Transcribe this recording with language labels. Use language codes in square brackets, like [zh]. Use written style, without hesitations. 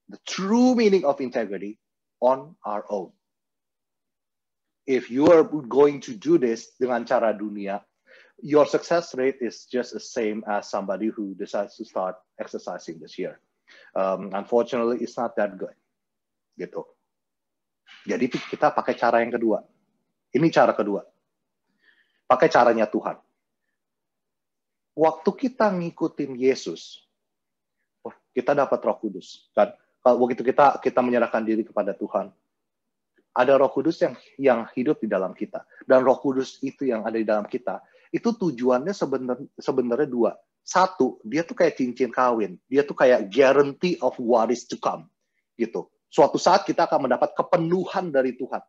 [en] The true meaning of integrity on our own. If you are going to do this [id] dengan cara dunia, [en] your success rate is just the same as somebody who decides to start exercising this year. Unfortunately, it's not that good. [id] Gitu. Jadi kita pakai cara yang kedua. Ini cara kedua. Pakai caranya Tuhan. Waktu kita ngikutin Yesus, kita dapat Roh Kudus. Kan? Kalau begitu kita menyerahkan diri kepada Tuhan, ada Roh Kudus yang hidup di dalam kita. Dan Roh Kudus itu yang ada di dalam kita, itu tujuannya sebenarnya dua. Satu, dia tuh kayak cincin kawin. Dia tuh kayak [en] guarantee of what is to come. [id] Gitu. Suatu saat kita akan mendapat kepenuhan dari Tuhan.